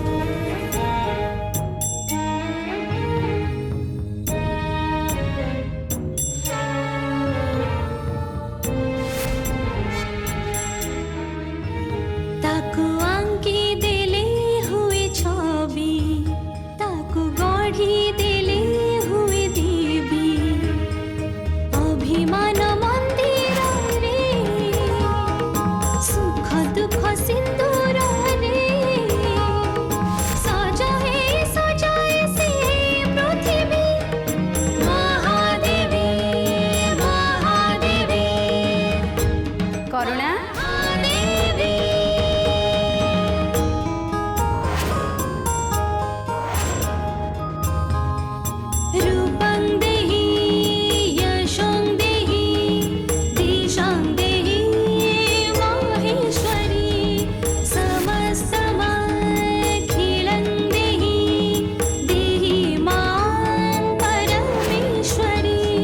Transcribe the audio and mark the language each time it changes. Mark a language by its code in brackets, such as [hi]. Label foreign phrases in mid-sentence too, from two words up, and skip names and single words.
[mai] ताको आंकी देले हुए छवि, ताको गढ़ी देले हुए देवी, अभिमान मंदिर रे सुख दुख सिंदूर रे सजाए से पृथ्वी महादेवी महादेवी करुणा देवी। [sa] रूपं देहि यशं देहि दिशां देहि माहेश्वरी, समस्तमखिलं देहि देहि मां परमेश्वरी।